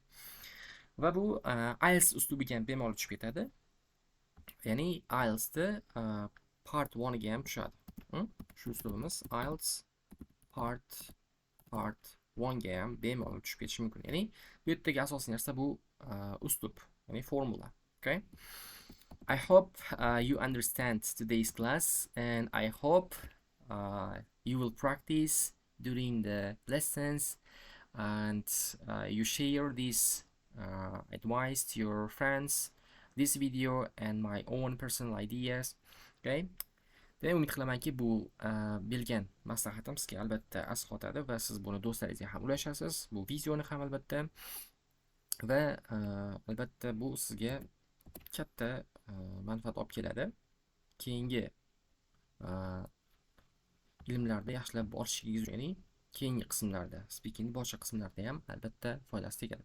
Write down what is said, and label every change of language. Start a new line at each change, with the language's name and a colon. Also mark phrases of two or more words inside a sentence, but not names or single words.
Uzbek: Va bu IELTS uslubiga ham bemalol tushib ketadi. Ya'ni IELTSda part 1 ga ham tushadi. Shu uslubimiz IELTS part 1 ga ham bemalol tushib ketishi mumkin. Ya'ni bu yerdagi asosiy narsa bu uslub, ya'ni formula. Okay?
English: I hope you understand today's class and I hope you will practice during the lessons and you share this advice to your friends, this video and my own personal ideas. Okay?
Uzbek: Demak, umid qilamanki, bu bergan maslahatim sizga albatta asqotadi va siz buni do'stlaringizga ham ulashasiz. Bu videoni ham albatta va albatta bu sizga katta manfaat olib keladi. Keyingi ilmlarda yaxshilab borishingiz uchun, ya'ni keyingi qismlarda, speaking boshqa qismlarda ham albatta foydasi tegadi.